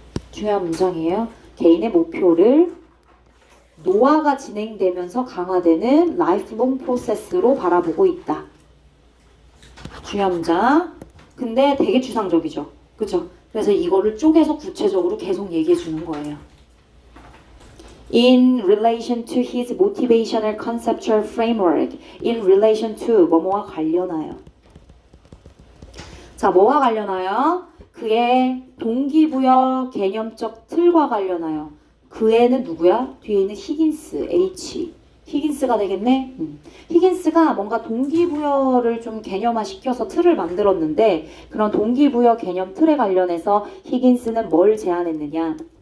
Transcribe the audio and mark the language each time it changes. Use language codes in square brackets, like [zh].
[ko] 중요한 문장이에요. 개인의 목표를 노화가 진행되면서 강화되는 라이프롱 프로세스로 바라보고 있다. 중요한 문장. 근데 되게 추상적이죠. 그죠? 그래서 이거를 쪼개서 구체적으로 계속 얘기해 주는 거예요. [en] In relation to his motivational conceptual framework, in relation to [ko] 뭐뭐와 관련하여. 자, 뭐와 관련하여? 그의 동기부여 개념적 틀과 관련하여. 그애는 누구야? 뒤에 있는 히긴스, H. 히긴스가 되겠네? 히긴스가 뭔가 동기부여를 좀 개념화시켜서 틀을 만들었는데 그런 동기부여 개념 틀에 관련해서 히긴스는 뭘 제안했느냐?